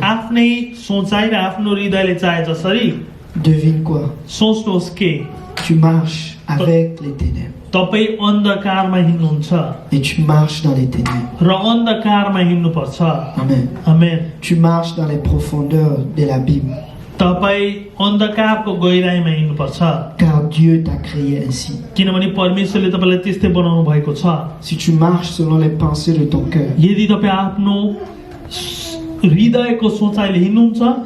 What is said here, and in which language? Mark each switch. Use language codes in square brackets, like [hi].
[ne] आफ्नै सोचाइ र आफ्नो हृदयले चाहे जसरी [fr] devine quoi? [ne] सोच्नुहोस् के [fr] Tu marches avec les ténèbres. [ne] तपाईँ अन्धकारमा हिँड्नुहुन्छ [fr] Et tu marches dans les ténèbres. [ne] र अन्धकारमा हिँड्नुपर्छ [fr] Amen. [ne] आमेन [fr] Tu marches dans les profondeurs de l'abîme. [ne] तपाईँ अन्धकारको गहिराइमा हिँड्नुपर्छ [fr] Car Dieu t'a créé ainsi. [ne] किनभने परमेश्वरले तपाईँलाई त्यस्तै बनाउनु भएको छ [fr] Si tu marches selon les pensées de ton cœur, [ne] यदि तपाईँ आफ्नो हृदयको सोचाइले हिँड्नुहुन्छ